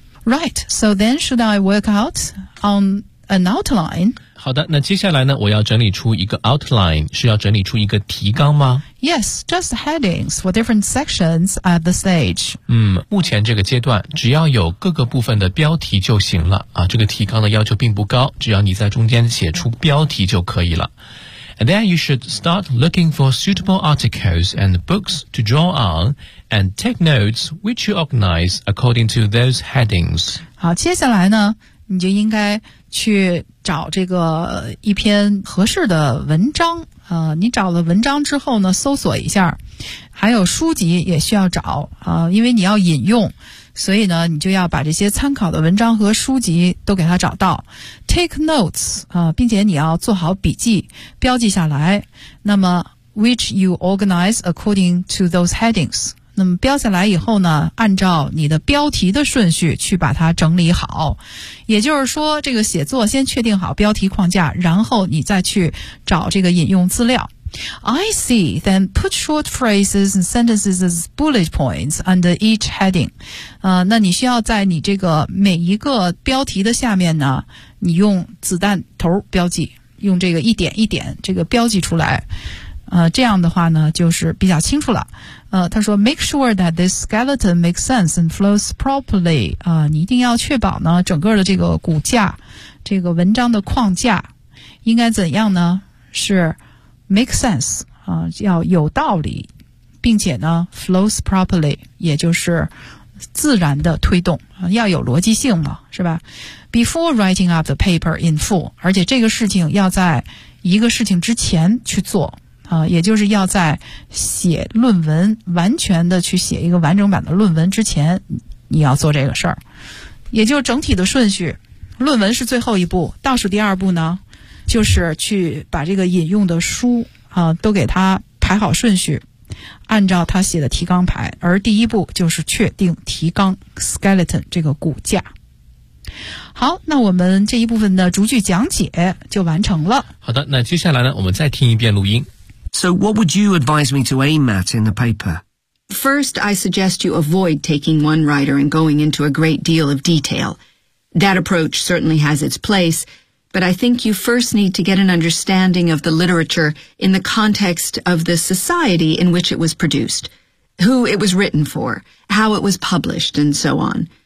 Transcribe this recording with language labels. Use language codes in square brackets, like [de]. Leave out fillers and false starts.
[en] Right, so then should I work out on an outline? [zh] 好的，那接下来呢，我要整理出一个 outline， 是要整理出一个提纲吗？ [en] Yes, just headings for different sections at the stage. [zh] 目前这个阶段，只要有各个部分的标题就行了。啊，这个提纲的要求并不高，只要你在中间写出标题就可以了。 [en] And then you should start looking for suitable articles and books to draw on. And take notes which you organize according to those headings. [zh] 好，接下来呢，你就应该去找这个一篇合适的文章。你找了文章之后呢，搜索一下，还有书籍也需要找啊，因为你要引用，所以呢，你就要把这些参考的文章和书籍都给它找到。 [en] Take notes [zh] 啊，并且你要做好笔记，标记下来。那么 ， [en] which you organize according to those headings。 [zh] 那么标下来以后呢，按照你的标题的顺序去把它整理好。也就是说，这个写作先确定好标题框架，然后你再去找这个引用资料。 [en] I see, then put short phrases and sentences as bullet points under each heading. [zh] 那你需要在你这个每一个标题的下面呢，你用子弹头标记，用这个一点一点这个标记出来。这样的话呢就是比较清楚了。他说 [en] make sure that this skeleton makes sense and flows properly. [zh] 你一定要确保呢整个的这个骨架，这个文章的框架应该怎样呢，是 [en] make sense, [zh] 要有道理，并且呢 [en] flows properly, [zh] 也就是自然的推动，要有逻辑性嘛，是吧？ [en] Before writing up the paper in full, [zh] 而且这个事情要在一个事情之前去做，也就是要在写论文，完全的去写一个完整版的论文之前，你要做这个事儿。也就是整体的顺序，论文是最后一步，倒数第二步呢就是去把这个引用的书都给它排好顺序，按照它写的提纲排，而第一步就是确定提纲 skeleton 这个骨架。好，那我们这一部分的逐句讲解就完成了。好的，那接下来呢我们再听一遍录音。 [en] So what would you advise me to aim at in the paper? First, I suggest you avoid taking one writer and going into a great deal of detail. That approach certainly has its placeBut I think you first need to get an understanding of the literature in the context of the society in which it was produced, who it was written for, how it was published, and so on.